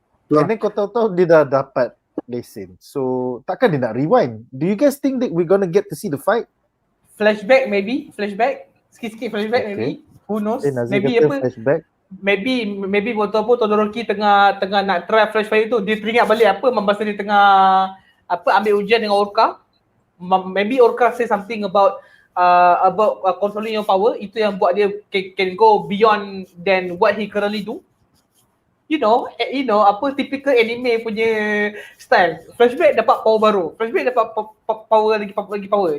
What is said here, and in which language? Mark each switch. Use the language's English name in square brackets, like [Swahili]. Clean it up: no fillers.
[English] And then [Malay] kau tahu-tahu dia dah dapat lesson. So, takkan dia nak rewind? [English] Do you guys think that we're gonna get to see the fight? Flashback maybe? [Malay] Sikit-sikit [English] flashback maybe? Who knows? Maybe flashback. [Malay] Maybe betul-betul Todoroki tengah nak try Flashfire tu. Dia teringat balik masa dia tengah ambil ujian dengan Orca. [English] Maybe Orca say something about controlling your power. [Malay] Itu yang buat dia [English] can go beyond than what he currently do. You know typical anime punya style. [Malay] Flashback dapat power baru. Flashback dapat power lagi power.